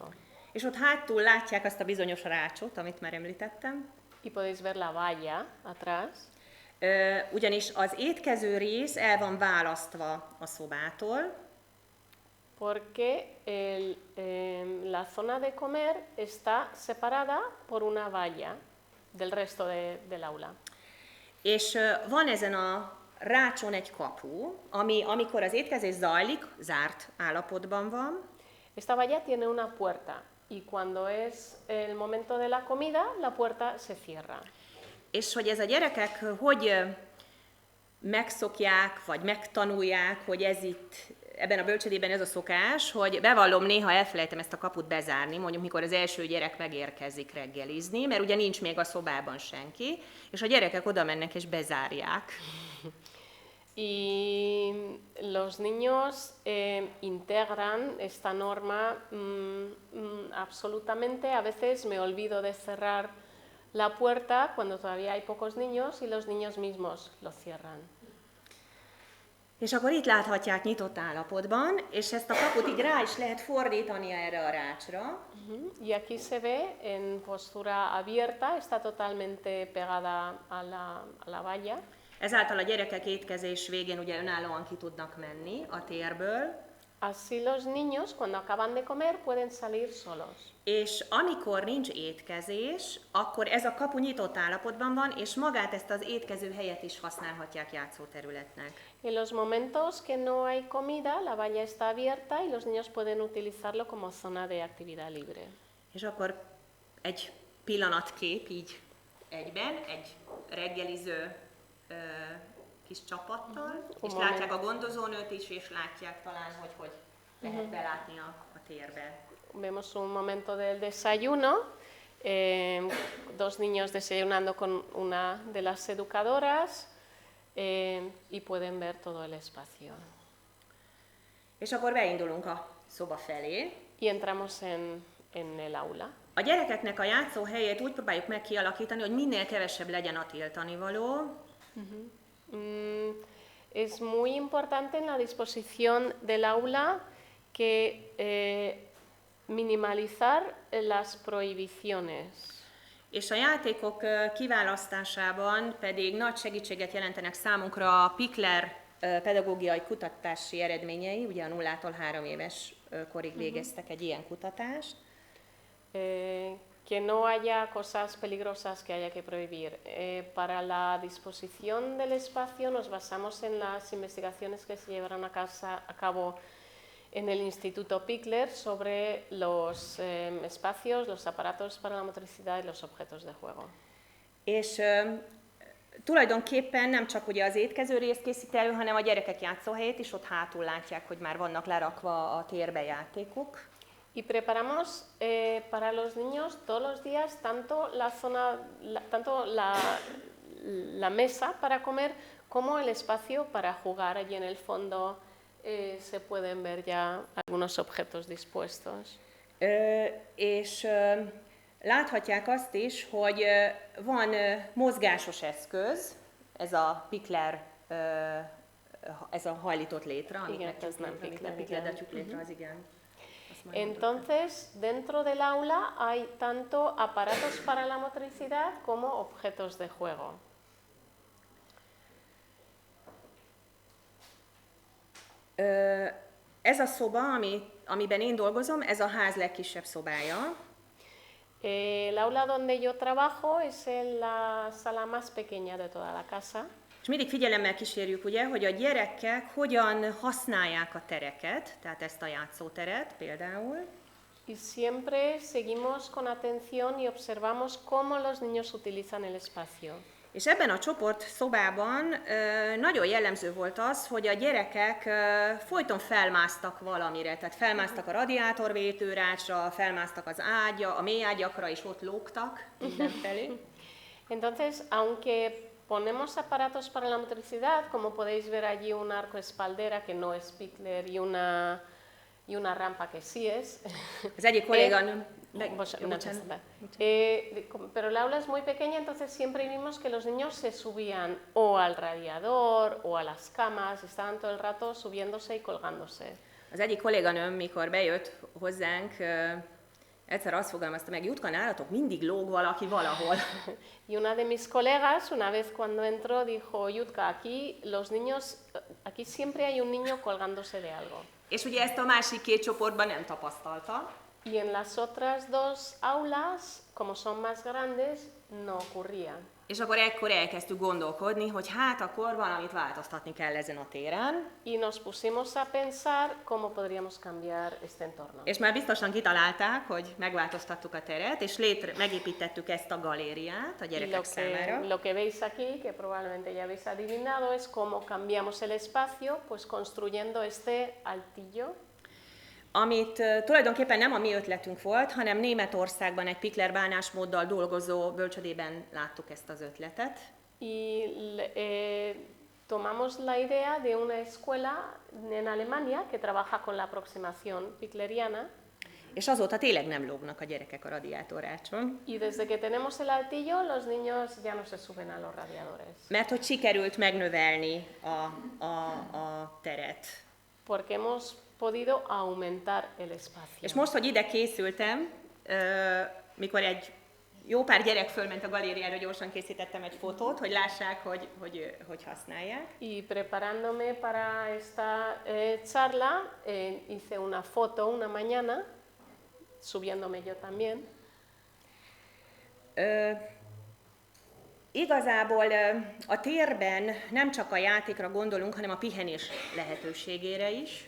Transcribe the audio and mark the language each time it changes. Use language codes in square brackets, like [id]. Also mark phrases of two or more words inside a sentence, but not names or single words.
[hu] És ott hátul látják azt a bizonyos rácsot, amit már említettem. [es] Y podéis ver la valla atrás. [hu] Ugyanis az étkező rész el van választva a szobától. [es] Porque la zona de comer está separada por una valla del resto del aula. [hu] És van ezen a rácson egy kapu, ami amikor az étkezés zajlik, zárt állapotban van. [es] Esta valla tiene una puerta y cuando es el momento de la comida, la puerta se cierra. [hu] És hogy ez a gyerekek hogy megszokják, vagy megtanulják, hogy ez itt, ebben a bölcsödében ez a szokás, hogy bevallom, néha elfelejtem ezt a kaput bezárni, mondjuk mikor az első gyerek megérkezik reggelizni, mert ugye nincs még a szobában senki, és a gyerekek oda mennek és bezárják. [es] Y los niños integran esta norma absolutamente. A veces me olvido de cerrar la puerta cuando todavía hay pocos niños y los niños mismos lo cierran. [hu] És akkor itt láthatják nyitott állapotban, és ezt a kaput így rá is lehet fordítani erre a rácsra. [es] Y aquí se ve en postura abierta, está totalmente pegada a la valla. [hu] Ezáltal a gyerekek étkezés végén ugye önállóan ki tudnak menni a térből. [es] Así los niños, cuando acaban de comer, pueden salir solos. [hu] És amikor nincs étkezés, akkor ez a kapu nyitott állapotban van, és magát ezt az étkező helyet is használhatják játszóterületnek. [es] En los momentos que no hay comida, la valla está abierta y los niños pueden utilizarlo como zona de actividad libre. [hu] És akkor egy pillanatkép így egyben, egy reggeliző kis csapattal, és látják a gondozónőt is, és látják talán, hogy lehet belátni a térbe. [es] Vemos un momento del desayuno, dos niños desayunando con una de las educadoras y pueden ver todo el espacio. [hu] És akkor beindulunk a szoba felé. [es] Y entramos en el aula. [hu] A gyerekeknek a játszóhelyét úgy próbáljuk meg kialakítani, hogy minél kevesebb legyen a tiltanivaló. [es] Es muy importante en la disposición del aula que minimalizar las prohibiciones. [hu] És a játékok kiválasztásában pedig nagy segítséget jelentenek számunkra a Pikler pedagógiai kutatási eredményei, ugye a 0-tól 3 éves korig végeztek egy ilyen kutatást. [es] Que no haya cosas peligrosas que haya que prohibir. Para la disposición del espacio nos basamos en las investigaciones que se llevaron a cabo en el Instituto Pikler sobre los espacios, los aparatos para la motricidad y los objetos de juego. [hu] És tulajdonképpen nem csak ugye az étkező részt készít elő, hanem a gyerekek játszóhelyét is, ott hátul látják, hogy már vannak lerakva a térbe játékok. [es] Y preparamos para los niños todos los días tanto la mesa para comer como el espacio para jugar. Allí en el fondo se pueden ver ya algunos objetos dispuestos. [hu] És láthatják azt is, hogy van mozgásos eszköz, ez a Pikler, ez a hajlított létre, amit pikleretjük létre, az igen. [es] Entonces, dentro del aula hay tanto aparatos para la motricidad como objetos de juego. [hu] Ez a szoba, amiben én dolgozom, ez a ház legkisebb szobája. [es] El aula donde yo trabajo es la sala más pequeña de toda la casa. [hu] És mindig figyelemmel kísérjük, ugye, hogy a gyerekek hogyan használják a tereket, tehát ezt a játszóteret például. [es] Y siempre seguimos con atención y observamos cómo los niños utilizan el espacio. [hu] És ebben a csoport szobában nagyon jellemző volt az, hogy a gyerekek folyton felmásztak valamire, tehát felmásztak a radiátorvétőrácsra, felmásztak az ágya, a mély ágyakra, és ott lógtak mindenfelé. [es] Entonces, aunque ponemos aparatos para la motricidad, como podéis ver allí un arco espaldera que no es Pikler y una rampa que sí es. [hu] Az egyik kolléganőm... [es] Pero el aula es muy pequeña, entonces siempre vimos que los niños se subían o al radiador o a las camas, estaban todo el rato subiéndose y colgándose. [hu] Az egyik kolléganőm, mikor bejött hozzánk, egyszer azt fogalmazta meg, Jutka, nálatok mindig lóg valaki valahol. [es] Y una de mis colegas, una vez cuando entró, dijo, Jutka, aquí los niños, aquí siempre hay un niño colgándose de algo. [hu] És ugye ezt a másik két csoportban nem tapasztalta. [es] Y en las otras dos aulas, como son más grandes, no ocurría. [hu] És akkor ekkor elkezdtük gondolkodni, hogy hát akkor valamit változtatni kell ezen a téren. [es] Y nos pusimos a pensar cómo podríamos cambiar este entorno. [hu] És már biztosan kitalálták, hogy megváltoztattuk a teret, és megépítettük ezt a galériát a gyerekek számára. [es] Lo que veis aquí, que probablemente ya habéis adivinado, es cómo cambiamos el espacio, pues construyendo este altillo. [hu] Amit tulajdonképpen nem a mi ötletünk volt, hanem Németországban egy Pikler bánásmóddal dolgozó bölcsödében láttuk ezt az ötletet. [es] Y tomamos la idea de una escuela en Alemania que trabaja con la aproximación pikleriana. [hu] És azóta tényleg nem lógnak a gyerekek a radiátorrácson. [es] Y desde que tenemos el altillo, los niños ya no se suben a los radiadores. [hu] Mert hogy sikerült megnövelni a teret. [es] Porque hemos podido aumentar el espacio. [hu] És most, hogy ide készültem, mikor jó pár gyerek fölment a galériára, gyorsan készítettem egy fotót, hogy lássák, hogy használják. [es] Y preparándome para esta charla, hice una foto una mañana, subiéndome yo también. [hu] Igazából a térben nem csak a játékra gondolunk, hanem a pihenés lehetőségére is.